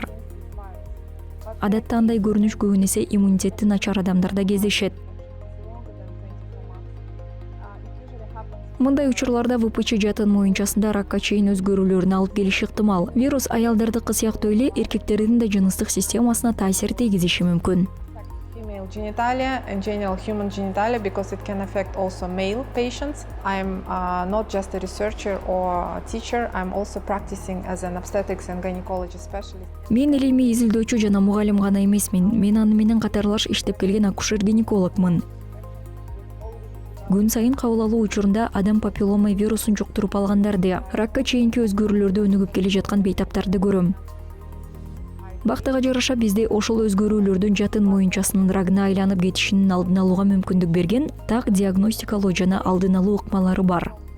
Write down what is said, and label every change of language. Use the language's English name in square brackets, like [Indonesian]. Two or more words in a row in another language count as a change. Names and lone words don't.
[Kyrgyz] Адатта андай көрүнүш көбүнесе иммунитети начар адамдарда кездешет. Мындай учурларда ВПЧ жатын моюнчасында ракка чейин өзгөрүүлөрүн алып келиши ыктымал. Вирус аялдардыкы сыяктуу эле эркектердин да жыныстык системасына таасир тийгизиши мүмкүн. [English] Female genitalia and genital human genitalia because it can affect also male patients. I'm not just a researcher or a teacher, I'm also practicing as an obstetrics and gynecology specialist. [Kyrgyz] Мен илимий изилдөөчү жана мугалим гана эмесмин. Мен аны менен катарлаш иштеп келген акушер-гинекологмун. Күн сайын кабыл алуу учурунда адам папиллома вирусун жуктуруп алгандарды, ракка чейинки өзгөрүүлөрдү өнүгүп келе жаткан бейтаптарды көрөм. Бактыга жараша бизде ошол өзгөрүүлөрдүн жатын моюнчасынын рагына айланып кетишинин алдын алууга мүмкүндүк берген так диагностикалоо жана алдын алуу ыкмалары бар.